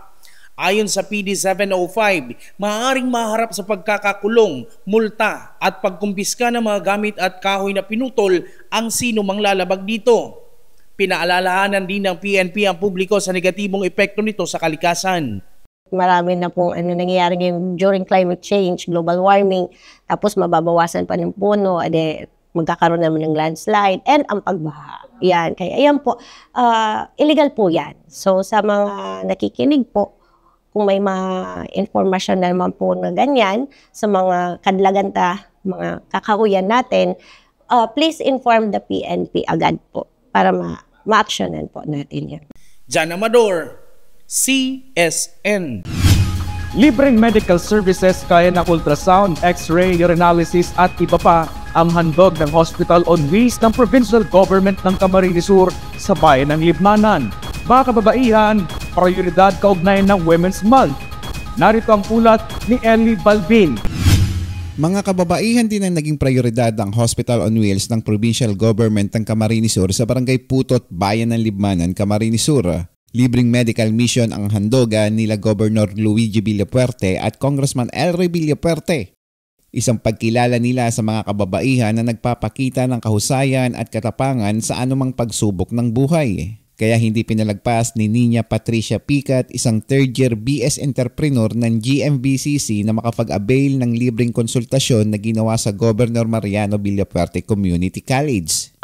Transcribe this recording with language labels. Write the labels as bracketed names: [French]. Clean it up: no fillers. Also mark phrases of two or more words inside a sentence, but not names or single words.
[Filipino] Ayon sa PD 705, maaaring maharap sa pagkakakulong, multa at pagkumpiska ng mga gamit at kahoy na pinutol ang sino mang lalabag dito. Pinaalalahanan din ng PNP ang publiko sa negatibong epekto nito sa kalikasan. Marami na pong nangyayari ngayon [English] during climate change, global warming, [Filipino] tapos mababawasan pa ng puno, magkakaroon naman ng landslide and ang pagbaha. Yan. Kaya ayan po, illegal po yan. So sa mga nakikinig po, kung may mga informasyon naman po na ganyan sa mga kadlaganta, mga kakahuyan natin, [English] please inform the PNP [Filipino] agad po para ma-actionan po natin yan. Jan Amador, CSN. Libreng [English] medical services [Filipino] kaya ng ultrasound, x-ray, urinalysis at iba pa ang handog ng Hospital on Wheels ng Provincial Government ng Camarines Sur sa bayan ng Libmanan. Mga kababaihan, prioridad kaugnayan ng Women's Month. Narito ang ulat ni Ellie Balbin. Mga kababaihan din ang naging prioridad ang Hospital on Wheels ng Provincial Government ng Camarines Sur sa Barangay Putot, Bayan ng Libmanan, Camarines Sur. Libreng [English] medical mission [Filipino] ang handogan nila Governor Luigi Villapuerte at Congressman El Rey Villapuerte. Isang pagkilala nila sa mga kababaihan na nagpapakita ng kahusayan at katapangan sa anumang pagsubok ng buhay. Kaya hindi pinalagpas ni Niña Patricia Picat, isang third-year [English] BS entrepreneur [Filipino] ng GMBCC na makapag-avail ng libreng konsultasyon na ginawa sa Governor Mariano Villapuerte Community College.